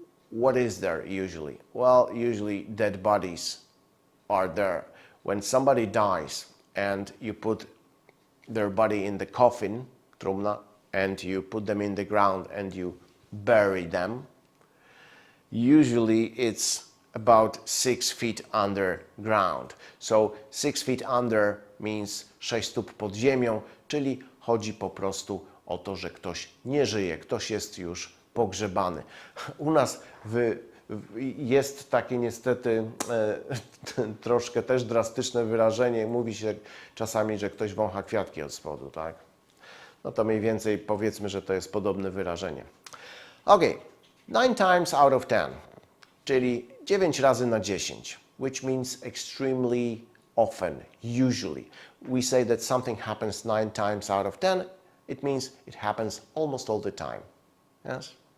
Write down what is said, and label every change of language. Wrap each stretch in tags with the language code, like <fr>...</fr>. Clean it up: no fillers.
<en>What is there usually? Well, usually dead bodies are there. When somebody dies and you put their body in the coffin, trumna, and you put them in the ground and you bury them, usually it's about 6 feet underground. So 6 feet under means</en> <pl>6 stóp pod ziemią, czyli chodzi po prostu o to, że ktoś nie żyje, ktoś jest już pogrzebany. U nas jest takie niestety troszkę też drastyczne wyrażenie. Mówi się czasami, że ktoś wącha kwiatki od spodu, tak? No to mniej więcej powiedzmy, że to jest podobne wyrażenie.</pl> <en>Ok, 9 times out of 10,</en> <pl>czyli 9 razy na 10,</pl> <en>which means extremely often, usually. We say that something happens 9 times out of 10, it means it happens almost all the time. Yes?</en>